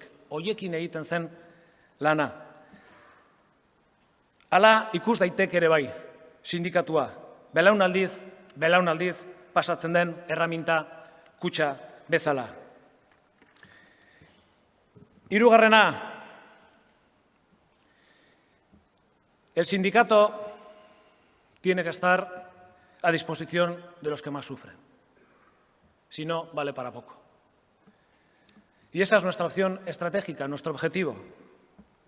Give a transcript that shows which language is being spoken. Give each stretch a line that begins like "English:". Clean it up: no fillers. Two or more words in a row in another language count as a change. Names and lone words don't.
Basque: Horiekin egiten zen lana. Hala ikus daitek ere bai, sindikatua. Belaunaldiz, belaunaldiz pasatzen den erraminta kutxa bezala. Hirugarrena,
Spanish: el sindicato tiene que estar a disposición de los que más sufren. Si no, vale para poco. Y esa es nuestra opción estratégica, nuestro objetivo.